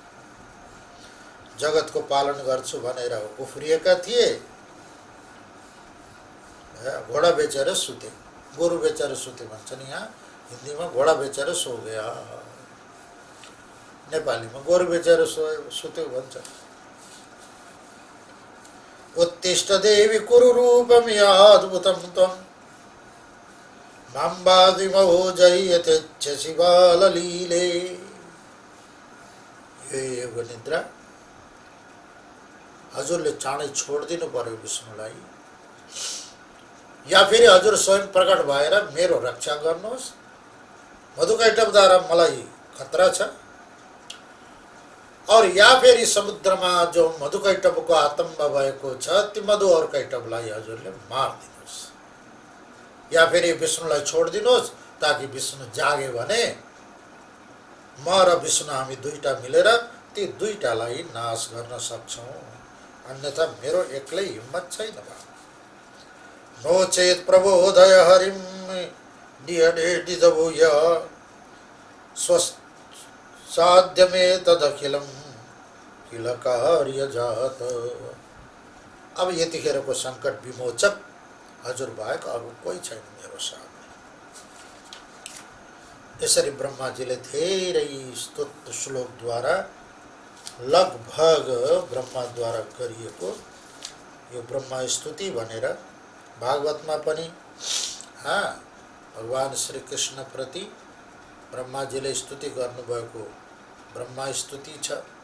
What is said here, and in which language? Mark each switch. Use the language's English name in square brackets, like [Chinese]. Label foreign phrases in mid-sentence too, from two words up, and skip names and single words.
[Nepali] जगतको पालन गर्छु भनेर उफ्रिएका थिए, घोडा बेचेर सुते, गोरु बेचेर सुते भन्छन्। यहाँ हिन्दीमा घोडा बेचेर [Hindi] सो गया, [Nepali] नेपालीमा गोरु बेचेर सुत्यो भन्छ। [Sanskrit] उत्तिष्ठ देवी कुरु रूपमिहाद्भुतं त्वं माम्बादिमहोजै यथेच्छसि बाललीले। [Nepali] यो योग निद्रा हजुरले चाँडै छोडिदिनु पर्यो विष्णुलाई, या फेरि हजुर स्वयं प्रकट भएर मेरो रक्षा गर्नुहोस्, मधुकैटभद्वारा मलाई खतरा छ, और या फेरि समुद्रमा जो मधुकैटभको आतङ्क भएको छ ती मधु और कैटभलाई हजुरले मारिदिनुहोस्, या फेरि विष्णुलाई छोडिदिनुहोस् ताकि विष्णु जागे भने म र विष्णु हामी दुईटा मिलेर ती दुईटालाई नाश गर्न सक्छौँ, अन्यथा मेरो एक्लै हिम्मत छैन। [Sanskrit] नो चेत प्रबोधय हरिम नियडेडिदभूय स्वसाध्यमे तदखिलम किल कार्य जात। [Nepali] अब यतिखेरको सङ्कट विमोचक हजुर बाहेक अरू कोही छैन मेरो साथ। यसरी ब्रह्माजीले धेरै स्तोत्र श्लोकद्वारा लगभग ब्रह्माद्वारा गरिएको यो ब्रह्मा स्तुति भनेर भागवतमा पनि भगवान श्री कृष्ण प्रति ब्रह्माजीले स्तुति गर्नुभएको ब्रह्मा स्तुति छ।